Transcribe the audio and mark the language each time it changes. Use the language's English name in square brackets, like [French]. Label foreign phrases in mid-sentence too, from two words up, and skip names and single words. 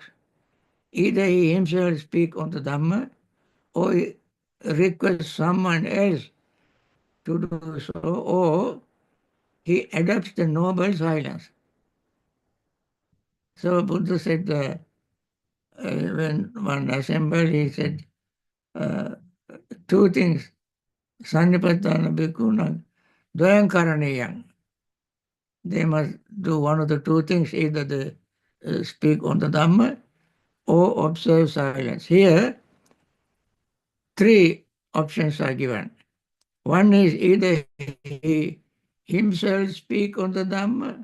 [English] Either he himself speak on the Dhamma or he requests someone else to do so, or he adopts the noble silence. So Buddha said, when one assembled, he said two things. [Pali] Sannipatthana bhikkhuna dvayam karaniyam. [English] They must do one of the two things, either they speak on the Dhamma or observe silence. Here, three options are given. One is either he himself speak on the Dhamma.